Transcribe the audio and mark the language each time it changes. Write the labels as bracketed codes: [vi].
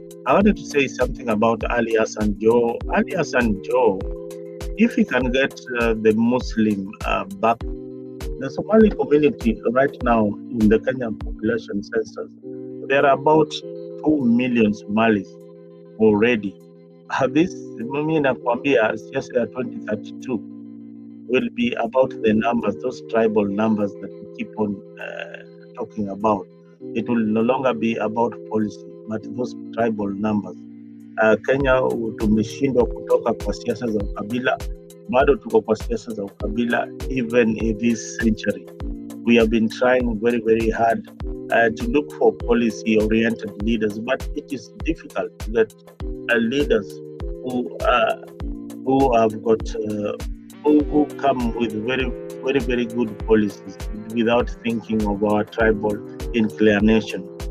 [en] I wanted to say something about Ali Hassan Joho. Ali Hassan Joho, if he can get the Muslim back, the Somali community right now in the Kenyan population census, there are about 2 million Somalis already. This, [sw] mimi nakwambia, siasa ya 2032 [en] will be about the numbers, those tribal numbers that we keep on talking about. It will no longer be about policy, but those tribal numbers. [sw] Kenya tumeshindwa kutoka kwa siasa za ukabila, bado tuko kwa siasa za ukabila. [en] Even in this century, we have been trying very, very hard to look for policy-oriented leaders, but it is difficult to get leaders who have got who come with very, very, very good policies without thinking of our tribal inclination.